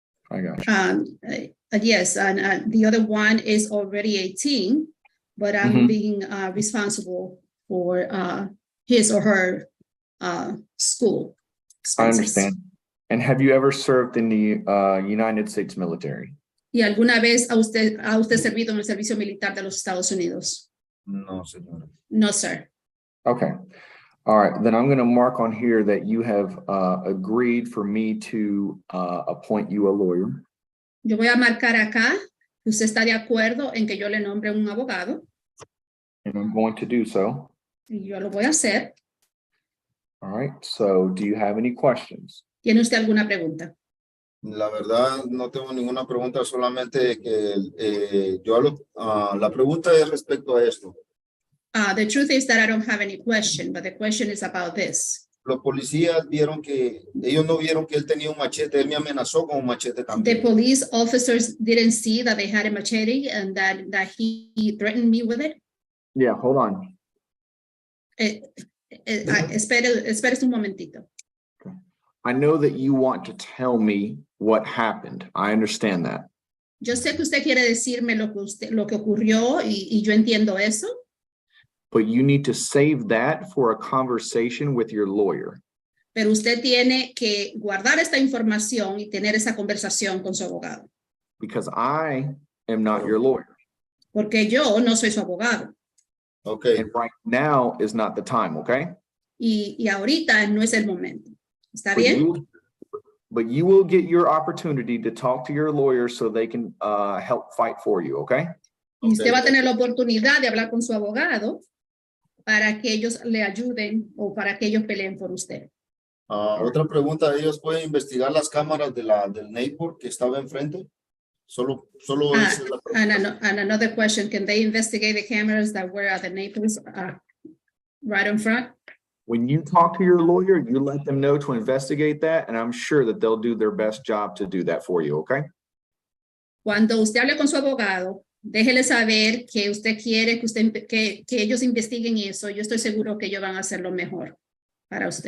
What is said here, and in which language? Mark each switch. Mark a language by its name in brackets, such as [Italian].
[English] I got you. Yes, and the other one is already 18, but I'm being responsible for his or her school expenses. I understand. And have you ever served in the United States military? [Spanish] ¿Y alguna vez ha usted servido en el servicio militar de los Estados Unidos? No, señora. [English] No, sir. Okay. All right. Then I'm going to mark on here that you have agreed for me to appoint you a lawyer. [Spanish] Yo voy a marcar acá que usted está de acuerdo en que yo le nombre un abogado. [English] And I'm going to do so. [Spanish] Y yo lo voy a hacer. [English] All right. So do you have any questions? [Spanish] ¿Tiene usted alguna pregunta? La verdad, no tengo ninguna pregunta, solamente que la pregunta es respecto a esto. [English] The truth is that I don't have any question, but the question is about this. [Spanish] Los policías ellos no vieron que él tenía un machete, él me amenazó con un machete también. [English] police officers didn't see that they had a machete and that he threatened me with it. Yeah, hold on. [Spanish] Espere un momentito. [English] I know that you want to tell me what happened. I understand that. [Spanish] Yo sé que usted quiere decirme lo que ocurrió y yo entiendo eso. [English] But you need to save that for a conversation with your lawyer. [Spanish] Pero usted tiene que guardar esta información y tener esa conversación con su abogado. [English] Because I am not your lawyer. [Spanish] Porque yo no soy su abogado. [English] Okay. And right now is not the time, okay? [Spanish] Y ahorita no es el momento. ¿Está bien? [English] But you will get your opportunity to talk to your lawyer so they can help fight for you, okay? [Spanish] Y usted va a tener la oportunidad de hablar con su abogado para que ellos le ayuden o para que ellos peleen por usted. Otra pregunta, ¿ellos pueden investigar las cámaras del neighbor que estaba enfrente? Solo esa es la pregunta. [English] And another question, can they investigate the cameras that were at the neighbors right in front? When you talk to your lawyer, you let them know to investigate that, and I'm sure that they'll do their best job to do that for you, okay? [Spanish] Cuando usted hable con su abogado, déjele saber que usted quiere que ellos investiguen eso. Yo estoy seguro que ellos van a hacer lo mejor para usted.